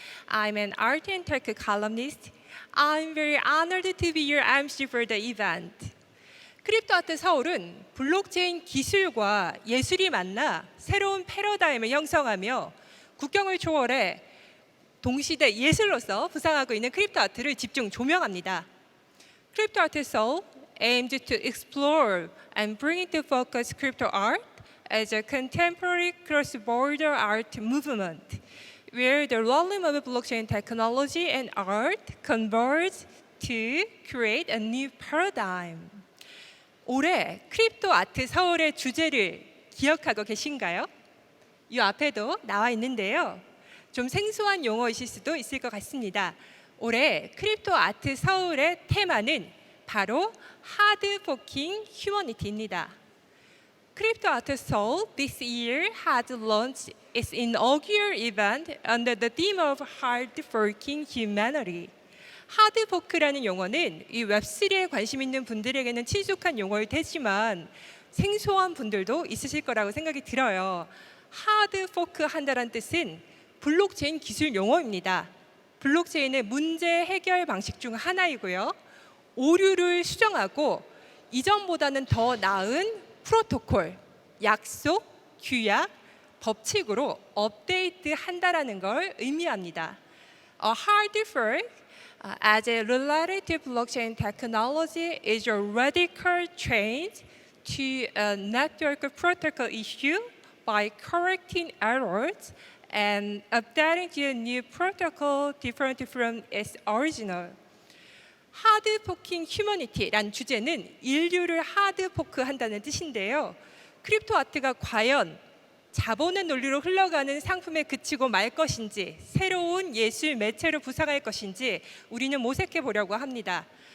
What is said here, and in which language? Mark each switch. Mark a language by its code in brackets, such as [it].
[en] I'm an art and tech columnist. I'm very honored to be your MC for the event. [ko] 크립토 아트 서울은 블록체인 기술과 예술이 만나 새로운 패러다임을 형성하며 국경을 초월해 동시대 예술로서 부상하고 있는 크립토 아트를 집중 조명합니다. [en] Crypto Art Seoul aimed to explore and bring into focus crypto art as a contemporary cross-border art movement, where the realm of blockchain technology and art converge to create a new paradigm. [ko] 올해 크립토 아트 서울의 주제를 기억하고 계신가요? 이 앞에도 나와 있는데요. 좀 생소한 용어이실 수도 있을 것 같습니다. 올해 크립토 아트 서울의 테마는 바로 하드 포킹 휴머니티입니다. [en] Crypto Art Seoul this year had launched its inaugural event under the theme of hard forking humanity. [ko] 하드 포크라는 용어는 이 웹3에 관심 있는 분들에게는 친숙한 용어일 테지만 생소한 분들도 있으실 거라고 생각이 들어요. 하드 포크 한다는 뜻은 블록체인 기술 용어입니다. 블록체인의 문제 해결 방식 중 하나이고요. 오류를 수정하고 이전보다는 더 나은 프로토콜, 약속, 규약, 법칙으로 업데이트 한다라는 걸 의미합니다. [en] A hard fork as a relative blockchain technology is a radical change to a network protocol issue by correcting errors and updating to a new protocol different from its original. [ko] 하드 포킹 휴머니티란 주제는 인류를 하드 포크한다는 뜻인데요. 크립토 아트가 과연 자본의 논리로 흘러가는 상품에 그치고 말 것인지 새로운 예술 매체로 부상할 것인지 우리는 모색해 보려고 합니다.